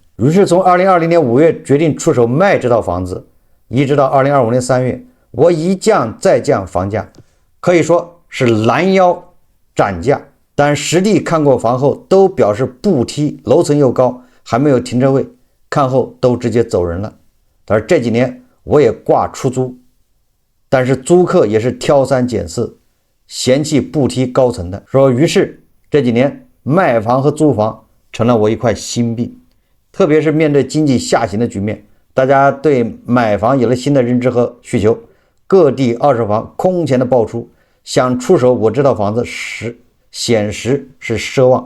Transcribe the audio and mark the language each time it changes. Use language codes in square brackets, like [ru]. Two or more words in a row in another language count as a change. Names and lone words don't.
[zh] 於是從2020年5月決定出手賣這套房子，一直到2025年3月，我一降再降房價，可以說是攔腰斬價。但實地看過房後都表示步梯樓層又高，還沒有停車位， 看後都直接走人了。他说这几年我也掛出租，但是租客也是挑三拣四，嫌弃不提高层的。說於是這幾年賣房和租房成了我一塊心病，特別是面對經濟下行的局面，大家對買房有了新的認知和需求，各地二手房空前的爆出，想出手我這套房子顯實是奢望。